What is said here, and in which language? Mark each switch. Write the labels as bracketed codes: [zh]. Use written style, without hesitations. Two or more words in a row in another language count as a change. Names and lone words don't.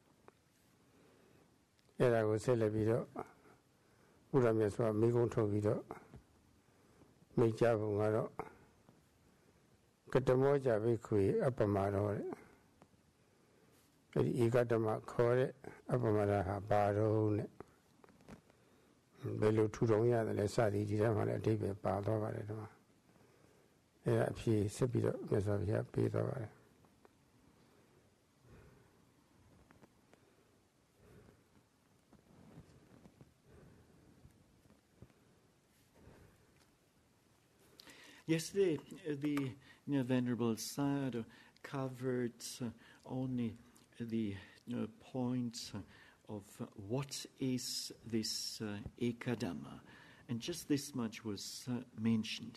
[my] အဲ့ဒါကိုဆက်လက်ပြီးတော့ဘုရားမြတ်စွာမိကုံးထုတ်ပြီးတော့မိတ်ကြပုံကတော့ကတမောကြဘိက္ခုအပ္ပမတော်တဲ့အဲ့ဒီဧကဓမ္မခေါ်တဲ့အပ္ပမဒါဟာဘာတော့နဲ့ဘယ်လိုထူထောင်ရတယ်လဲစသည်ဒီထဲမှာလည်းအဓိပ္ပာယ်ပါသွားပါတယ်ဒီမှာအဲ့ဒါအဖြေဆက်ပြီးတော့မြတ်စွာဘုရားပေးသွားပါတယ် [en] Yesterday, the Venerable Sayadaw covered only the points of what is this Ekadhamma, and just this much was mentioned.